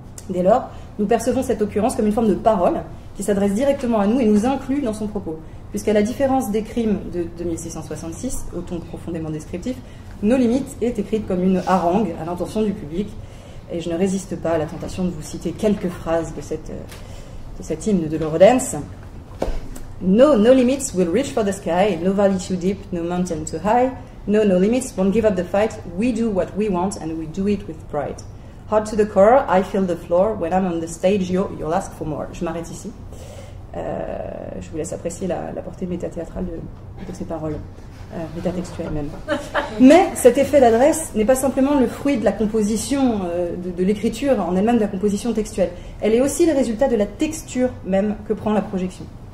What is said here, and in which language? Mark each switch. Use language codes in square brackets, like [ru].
[fr] Dès lors, nous percevons cette occurrence comme une forme de parole qui s'adresse directement à nous et nous inclut dans son propos, puisqu'à la différence des crimes de 1666, au ton profondément descriptif, No Limits est écrite comme une harangue à l'intention du public, et je ne résiste pas à la tentation de vous citer quelques phrases de cet hymne de l'Eurodance. [en] No limits will reach for the sky, no valley too deep, no mountain too high, no limits won't give up the fight, we do what we want and we do it with pride. Hard to the core, I feel the floor, when I'm on the stage, you'll ask for more. [fr] Je m'arrête ici. Je vous laisse apprécier la portée métathéâtrale de ces paroles, métatextuelles même. Mais cet effet d'adresse n'est pas simplement le fruit de la composition, de l'écriture en elle-même, de la composition textuelle. Elle est aussi le résultat de la texture même que prend la projection.